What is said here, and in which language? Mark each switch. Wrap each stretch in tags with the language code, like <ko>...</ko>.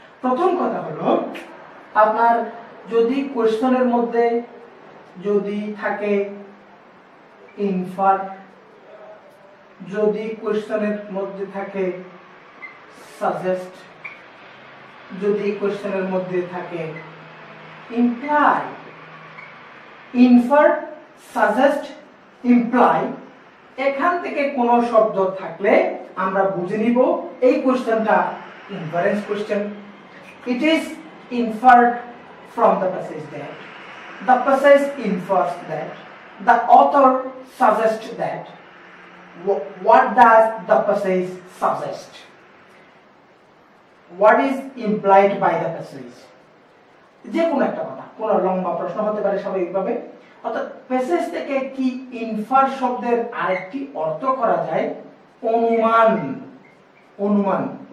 <bn>প্রথম কথা হলো, আপনার যদি কোশ্চেনের মধ্যে যদি থাকে ইনফার, যদি কোশ্চেনের মধ্যে থাকে সাজেস্ট, যদি কোশ্চেনের মধ্যে থাকে ইমপ্লাই, ইনফার, সাজেস্ট, ইমপ্লাই, এখান থেকে কোন শব্দ থাকলে আমরা বুঝে নিব এই কোশ্চেনটা inference question.</bn> <en>It is inferred from the passage that the passage infers that the author suggests that. What does the passage suggest? What is implied by the passage?</en> <bn>যে কোনো একটা কথা, কোন লম্বা প্রশ্ন হতে পারে স্বাভাবিকভাবে। অর্থাৎ প্যাসেজ থেকে কি ইনফার শব্দের আরেকটি অর্থ করা যায় অনুমান, অনুমান।</bn>